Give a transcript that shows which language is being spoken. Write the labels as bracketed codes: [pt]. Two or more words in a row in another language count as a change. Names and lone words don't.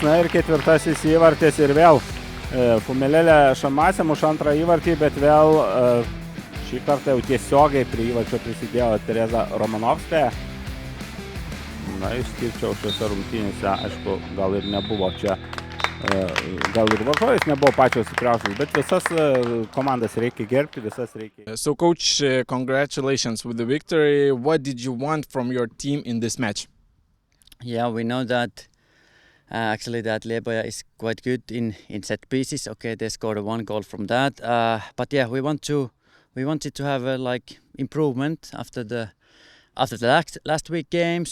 [lt] Na ir ketvirtasis įvartis ir vėl Kumelėlė Šamasė muša antrą įvartį, bet vėl šį kartą jau tiesiogiai prie įvarčio prisidėjo Tereza Romanovskė. Na, išskirčiau šiose rungtynėse, aišku, gal ir nebuvo čia. Gal ir varžovės nebuvo pačios stipriausios, bet visas komandas reikia gerbti, visas reikia. [en] So coach, congratulations with the victory. What did you want from your team in this match? Yeah, we know that actually that Liepoja is quite good in set pieces. Okay, they scored 1 goal from that. But yeah, we wanted to have a improvement after the last week games.